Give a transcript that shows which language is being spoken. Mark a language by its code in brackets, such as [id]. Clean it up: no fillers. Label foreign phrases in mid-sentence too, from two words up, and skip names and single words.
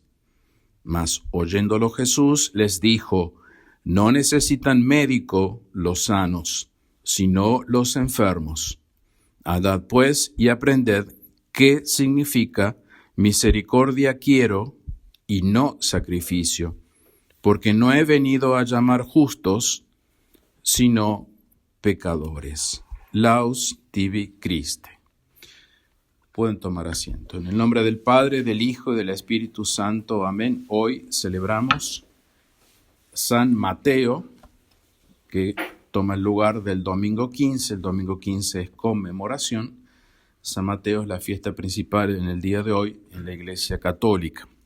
[es] Mas oyéndolo Jesús les dijo: «No necesitan médico los sanos, sino los enfermos. Andad pues y aprended qué significa misericordia quiero y no sacrificio, porque no he venido a llamar justos, sino pecadores». [la] Laus tibi Christe. [es] Pueden tomar asiento. En el nombre del Padre, del Hijo y del Espíritu Santo. Amén. Hoy celebramos San Mateo, que toma el lugar del domingo 15. El domingo 15 es conmemoración. San Mateo es la fiesta principal en el día de hoy en la Iglesia Católica.